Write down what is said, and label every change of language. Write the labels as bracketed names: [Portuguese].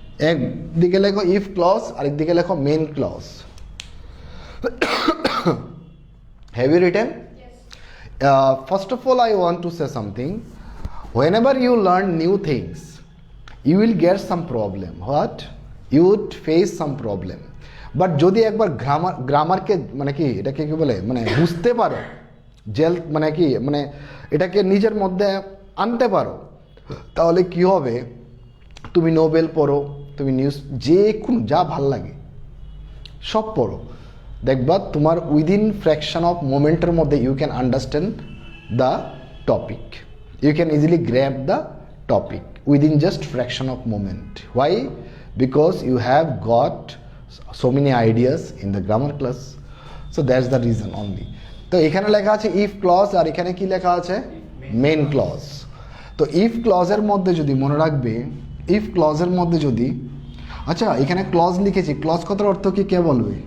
[Bangla] একদিকে লেখো if clause আর একদিকে লেখো main clause. [English] Have you written? First of all, I want to say something. Whenever you learn new things, you will get some problem. What? You would face some problem. [Bangla] But যদি একবার গ্রামারকে মানে কি এটাকে কি বলে, মানে বুঝতে পারো, মানে কি মানে এটাকে নিজের মধ্যে আনতে পারো, তাহলে কি হবে, তুমি নোবেল পড়ো, তুমি নিউজ, যে কোনো যা ভাল লাগে সব পড়ো, দেখবা তোমার [English] within fraction of মোমেন্টের [Bangla] মধ্যে [English] You can understand the topic, you can easily grab the topic within just fraction of moment. Why? Because you have got so many ideas in the grammar class, so that's the reason only. [Bangla] তো এখানে লেখা আছে if clause, আর এখানে কি লেখা আছে, main clause। তো if clause এর মধ্যে যদি মনে রাখবে, if clause এর মধ্যে যদি, আচ্ছা এখানে clause লিখেছি, clause কথার অর্থ কি কে বলবে?